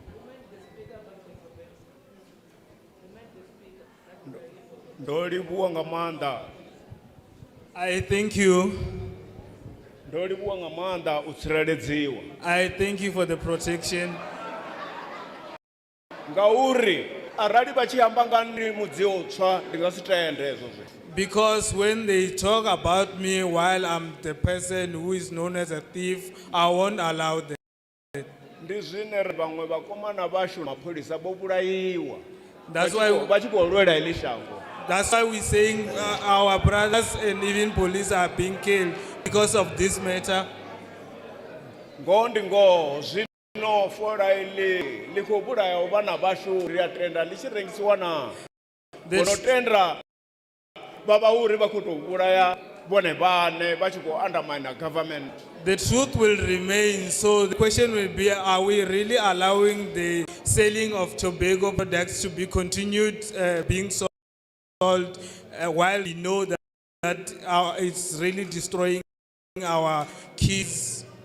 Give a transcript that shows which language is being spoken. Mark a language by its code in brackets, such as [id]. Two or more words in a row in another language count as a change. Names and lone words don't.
[en] I thank you. I thank you for the protection. [ve] Ngauri arali vha tshi amba nga ndi mudziyo utswa ndi nga si tende hezwo zwithu. [en] Because when they talk about me while I'm the person who is known as a thief, I won't allow them. [ve] Ndi zwine vhaṅwe vhakomana vhashu mapholisa vho vhulaiwa. [en] That's why [ve] vha tshi khou lwela heḽi shango. [en] That's why we're saying our brothers and even police are being killed because of this matter. [ve] Ngoho ndi ngoho zwino fola iḽi ḽi khou vhulaya vhana vhashu ri a tenda ḽi tshi rengisiwa na. Vhono tenda vha vha uri vha khou tou vhulaya vhone vhaṋe vha tshi khou [en] undermine government. The truth will remain. So the question will be, are we really allowing the selling of tobacco products to be continued being sold while we know that it's really destroying our kids?